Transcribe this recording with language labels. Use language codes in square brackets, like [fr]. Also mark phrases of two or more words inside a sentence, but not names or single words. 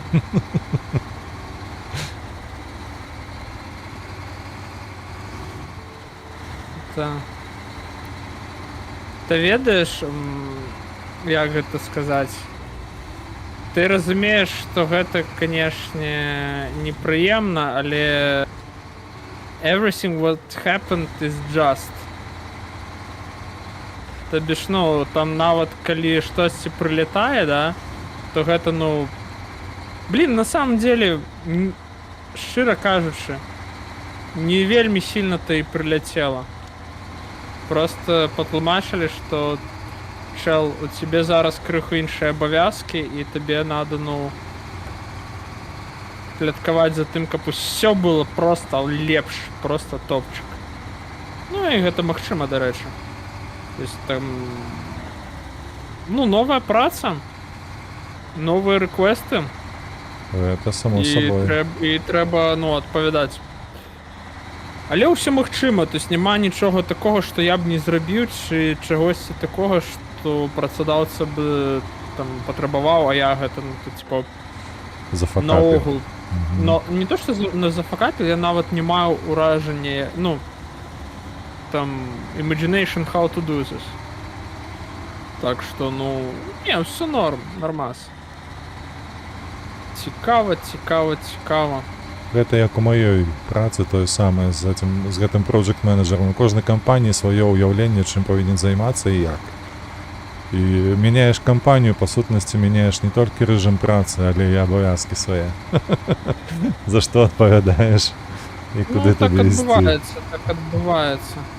[be] Да. Ты ведаеш, як гэта сказаць? Ты разумееш, што гэта, канешне, непрыемна, але [en] everything what happened is just. [ru] То бишь, [be] ну, там нават калі штосьці прылетае, да, то гэта, ну... [ru] Блин, на самом деле, [be] шчыра кажучы, не вельмі сильно-то і прыляцела. Просто патлумачылі, што чел, у тебе зараз крыху іншыя абавязкі, і табе надо, ну, слідкаваць за тым, каб усё было просто лепш, просто топчик. Ну і гэта магчыма, дарэчы. [ru] То есть [be] там, ну, новая праца, новыя рэквесты, [ru] Это само собой. [be] і трэба, ну, адпавядаць. Але ўсё магчыма, [ru] то есть [be] няма нічога такога, што я б не зрабіў, ці чагосьці такога, што працадаўца б там патрабаваў, а я гэта, ну, то, типа, Зафакапіў. наогул. Но не то, што на зафакапіў, я нават не маю ўражання, ну, там, [en] imagination how to do this. [be] Так што, ну, не, ўсё норм, нормас. Цікава, цікава, цікава. Гэта як у маёй працы тое самае з гэтым project-менеджерам. У кожнай кампаніі сваё ўяўленне, чым павінен займацца і як. І мяняеш кампанію, па сутнасці мяняеш не толькі рэжым працы, але і абавязкі свае. За што адпавядаеш і куды так табе ісці. адбываецца, так адбываецца.